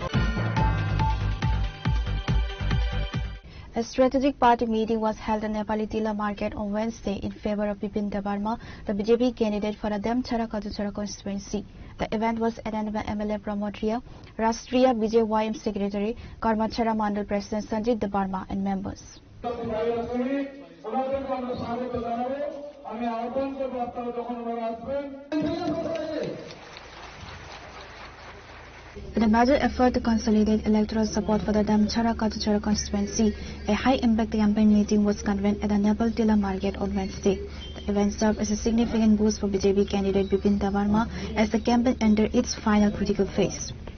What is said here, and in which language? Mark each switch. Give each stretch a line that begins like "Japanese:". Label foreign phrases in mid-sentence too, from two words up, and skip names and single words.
English: A strategic party meeting was held at Nepali Tila Market on Wednesday in favor of Bipin Debarma, the BJP candidate for the Damchara Kaduchara constituency. The event was attended by MLA Pramotria, Rastriya BJYM Secretary, Karmachara Mandal President Sanjit Debarma and members. In a major effort to consolidate electoral support for the Damchara Kaduchara constituency, a high-impact campaign meeting was convened at the Nepal Tila Market on Wednesday. The event served as a significant boost for BJP candidate Bipin Debarma as the campaign entered its final critical phase.